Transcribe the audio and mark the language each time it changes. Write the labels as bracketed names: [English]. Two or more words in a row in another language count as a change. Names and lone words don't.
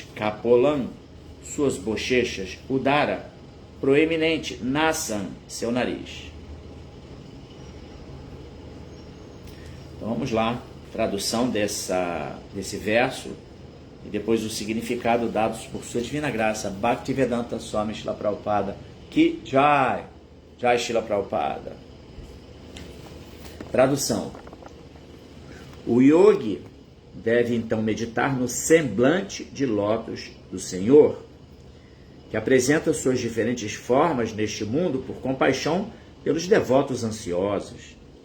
[Portuguese] Kapolam, suas bochechas. Udara, proeminente. Nasam, seu nariz. Então vamos lá, tradução desse verso e depois o significado dados por sua divina graça, Bhaktivedanta Swami Srila Prabhupada, [Hindi] की जय, जय [Portuguese] Srila Prabhupada. Tradução. O yogi deve então meditar no semblante de lótus do Senhor, que apresenta suas diferentes formas neste mundo por compaixão pelos devotos ansiosos.